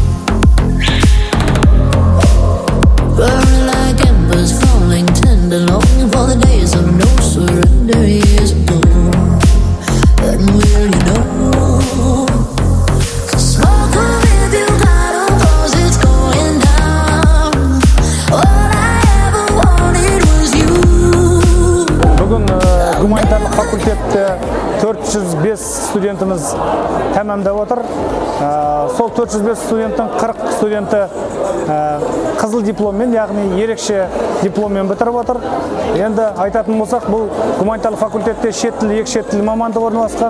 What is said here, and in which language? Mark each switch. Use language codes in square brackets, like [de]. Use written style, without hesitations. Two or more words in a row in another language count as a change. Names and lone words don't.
[en] Burning like embers, falling tender, longing for the days of no surrender years ago. And will you know? So smoke on if you got 'em, 'cause it's going down. All I ever wanted was you. [kk] Бүгін гуманитарлық факультетте 405 студентіміз тәмамдап отыр. Сол 405 студенттің 40 студенті қызыл дипломмен, яғни ерекше дипломмен бітіріп отыр. Енді айтатын болсақ, бұл гуманитарлық факультетте шет тілі, екі шет тілі мамандығы орналасқан.